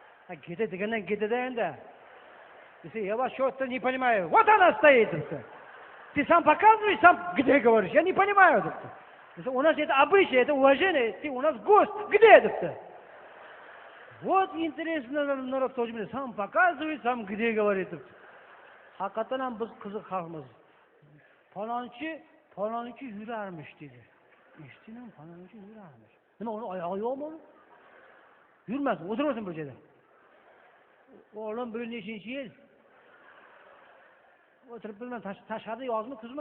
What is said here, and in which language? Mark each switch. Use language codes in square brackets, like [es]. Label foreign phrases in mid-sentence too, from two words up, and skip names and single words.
[uz] Где degandan ketadi endi. [ru] Если я вас что-то не понимаю. Вот она стоит. Ты сам показываешь, сам где говоришь. Я не понимаю. У нас это обычай, это уважение. Ты у нас гость. Где это? Вот интересно, народ тоже мне сам показывает, сам где говорит. [uz] Hakikaten ham biz qiziq xalqmiz. Falonchi yurarmish dedi. Eshitdingmi? Falonchi yurarmish. Nima uni oyog'i yo'qmi? Yurmasin, o'tiraversin bir joyda. Oğlum bu nechinchi yil? O'tirib bilmem tashqarida yozmi, kuzmi?